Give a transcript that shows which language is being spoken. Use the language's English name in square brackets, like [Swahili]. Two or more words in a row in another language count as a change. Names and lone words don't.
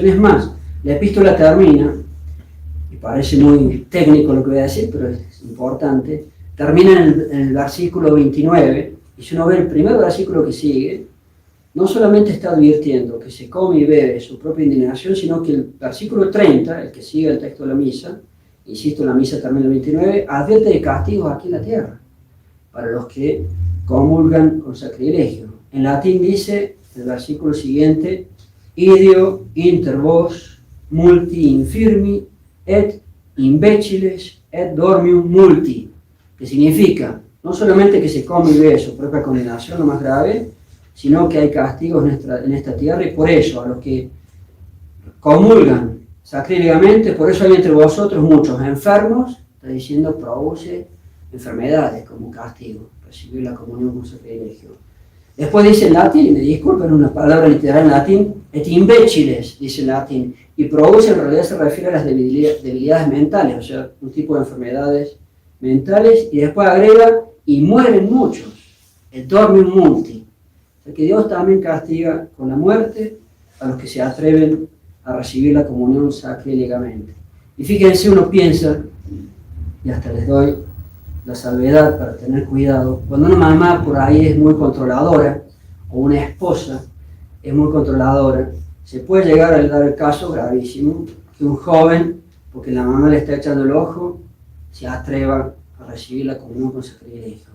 [Spanish] Es más, la epístola termina, y parece muy técnico lo que voy a decir, pero es importante, termina en el versículo 29, y si uno ve el primer versículo que sigue, no solamente está advirtiendo que se come y bebe su propia indignación, sino que el versículo 30, el que sigue el texto de la misa, insisto, la misa termina en el 29, advierte de castigos aquí en la tierra, para los que comulgan con sacrilegio. En latín dice, el versículo siguiente, [Latin] ideo inter vos multi infirmi et imbéciles et dormium multi, [Spanish] que significa no solamente que se come y bebe su propia condenación, lo más grave, sino que hay castigos en esta tierra, y por eso a los que comulgan sacrílegamente, por eso hay entre vosotros muchos enfermos, está diciendo, produce enfermedades como castigo, recibir la comunión con sacrilegio. Después dice en latín, y me disculpen una palabra literal en latín, [Latin] et imbéciles, [Spanish] dice en latín, y produce en realidad se refiere a las debilidades mentales, o sea, un tipo de enfermedades mentales, y después agrega, y mueren muchos, [Latin] et dormium multi. [Spanish] O sea que Dios también castiga con la muerte a los que se atreven a recibir la comunión sacrílegamente. Y fíjense, uno piensa, y hasta les doy la salvedad para tener cuidado, cuando una mamá por ahí es muy controladora, o una esposa es muy controladora, se puede llegar a dar el caso gravísimo, que un joven, porque la mamá le está echando el ojo, se atreva a recibir la comunión con sacrilegio.